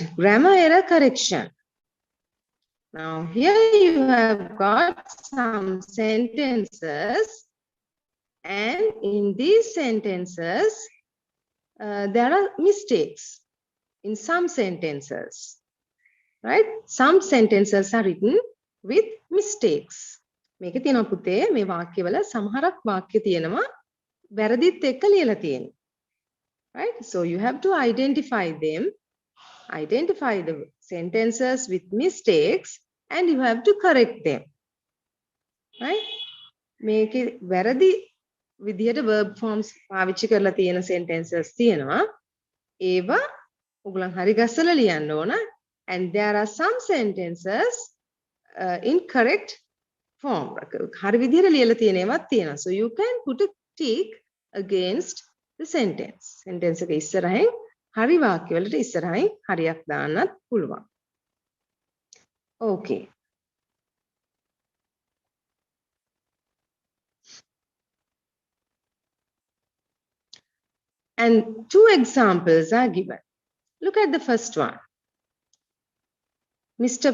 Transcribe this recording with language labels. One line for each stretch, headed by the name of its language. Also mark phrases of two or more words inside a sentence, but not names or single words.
English: Grammar error correction. Now here you have got some sentences and in these sentences there are mistakes in some sentences. Right? Some sentences are written with mistakes.
Sinhala: මේකේ තියෙනවා පුතේ මේ වාක්‍යවල සමහරක් වාක්‍ය තියෙනවා වැරදිත් එක්ක ලියලා තියෙනවා.
English: Right? So you have to identify them, identify the sentences with mistakes and you have to correct them. Right?
Sinhala: මේකේ වැරදි විදිහට
English: verb forms
Sinhala: පාවිච්චි කරලා තියෙන sentences තියෙනවා. ඒවා ඔයගොල්ලන් හරි ගස්සලා ලියන්න ඕන.
English: And there are some sentences in correct form.
Sinhala: හරි විදිහට ලියලා තියෙන ඒවාත් තියෙනවා.
English: So you can put a tick against the sentence.
Sinhala: Sentence එක ඉස්සරහින් හරි වාක්‍යවලට ඉස්සරහින් හරියක් දාන්නත් පුළුවන්.
English: Okay. And two examples are given. Look at the first one. Mr.